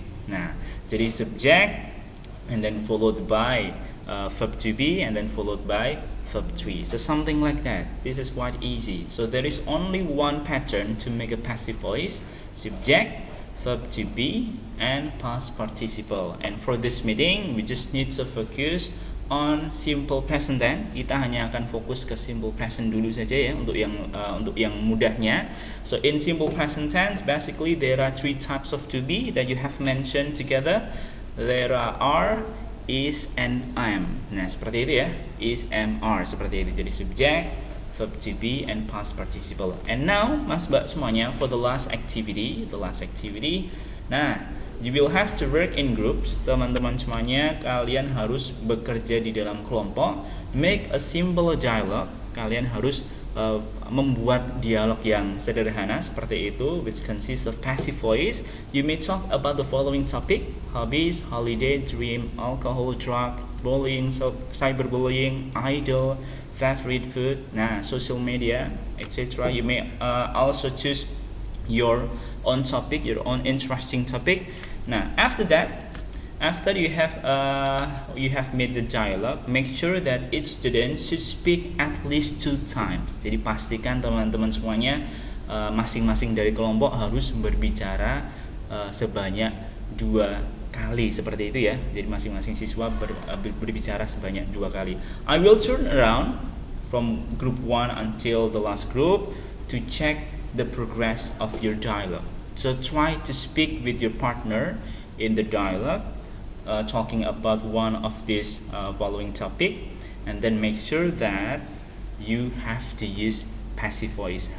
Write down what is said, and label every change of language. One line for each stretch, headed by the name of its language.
Indonesian: Nah, jadi
English: subject and then followed by verb to be and then followed by verb 3. So something like that. This is quite easy. So there is only one pattern to make a passive voice: subject, verb to be, and past participle. And for this meeting, we just need to focus on simple present tense.
Indonesian: Kita hanya akan fokus ke simple present dulu saja ya, untuk yang mudahnya.
English: So in simple present tense, basically there are 3 types of to be that you have mentioned together. There are, is, and am.
Indonesian: Nah, seperti itu ya.
English: Is, am, are,
Indonesian: seperti itu. Jadi
English: subject, verb to be, and past participle. And now,
Indonesian: mas mbak semuanya,
English: for the last activity. Nah, you will have to work in groups.
Indonesian: Teman-teman semuanya, kalian harus bekerja di dalam kelompok.
English: Make a simple dialogue.
Indonesian: Kalian harus membuat dialog yang sederhana seperti itu,
English: which consists of passive voice. You may talk about the following topic: hobbies, holiday, dream, alcohol, drug, bullying, cyberbullying, idol, favorite food, social media, etc. You may also choose your own topic, your own interesting topic. Now, after that, after you have made the dialogue, make sure that each student should speak at least 2 times.
Indonesian: Jadi pastikan teman-teman semuanya masing-masing dari kelompok harus berbicara sebanyak 2 kali seperti itu ya. Jadi masing-masing siswa berbicara sebanyak 2 kali.
English: I will turn around from group 1 until the last group to check the progress of your dialogue. So try to speak with your partner in the dialogue, talking about one of these following topic, and then make sure that you have to use passive voice.